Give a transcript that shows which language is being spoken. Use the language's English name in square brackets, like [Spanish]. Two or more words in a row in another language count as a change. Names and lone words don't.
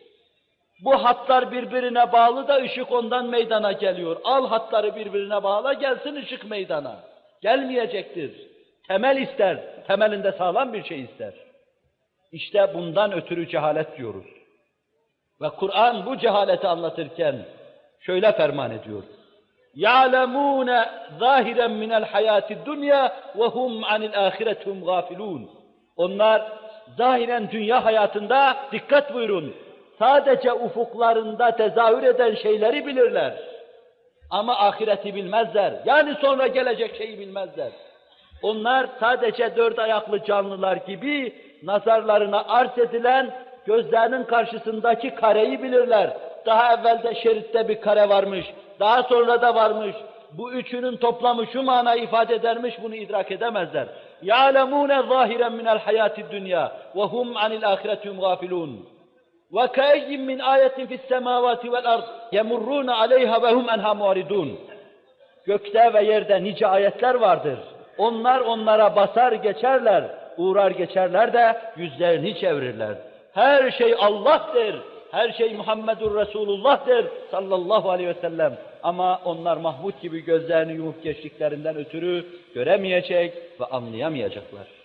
[Turkish] Bu hatlar birbirine bağlı da ışık ondan meydana geliyor. Al hatları birbirine bağla, gelsin ışık meydana. Gelmeyecektir. Temel ister, temelinde sağlam bir şey ister. İşte bundan ötürü cehalet diyoruz. Ve Kur'an bu cehaleti anlatırken şöyle ferman ediyor. [Arabic] يَعْلَمُونَ ظَاهِرًا مِنَ الْحَيَاةِ الدُّنْيَا وَهُمْ عَنِ الْآخِرَةِ هُمْ غَافِلُونَ. [Turkish] Onlar zahiren dünya hayatında, dikkat buyurun, sadece ufuklarında tezahür eden şeyleri bilirler. Ama ahireti bilmezler. Yani sonra gelecek şeyi bilmezler. Onlar sadece dört ayaklı canlılar gibi nazarlarına arz edilen gözlerinin karşısındaki kareyi bilirler. Daha evvelde şeritte bir kare varmış, daha sonra da varmış. Bu üçünün toplamı şu manayı ifade edermiş, bunu idrak edemezler. [Arabic] يَعْلَمُونَ ظَاهِرًا مِنَ الْحَيَاةِ الدُّنْيَا وَهُمْ عَنِ الْآخِرَةِ هُمْ غَافِلُونَ وَكَأَيٍّ مِّنْ آيَةٍ فِي السَّمَاوَاتِ وَالْأَرْضِ يَمُرُّونَ عَلَيْهَا وَهُمْ عَنْهَا مُعْرِضُونَ. [Turkish] Gökte ve yerde nice ayetler vardır. Onlar onlara basar geçerler, uğrar geçerler de yüzlerini çevirirler. Her şey Allah'tır, her şey [Arabic] محمد رسول الله'tır صلى الله عليه وسلم. [Turkish] Ama onlar Mahmud gibi gözlerini yumup geçtiklerinden ötürü göremeyecek ve anlayamayacaklar.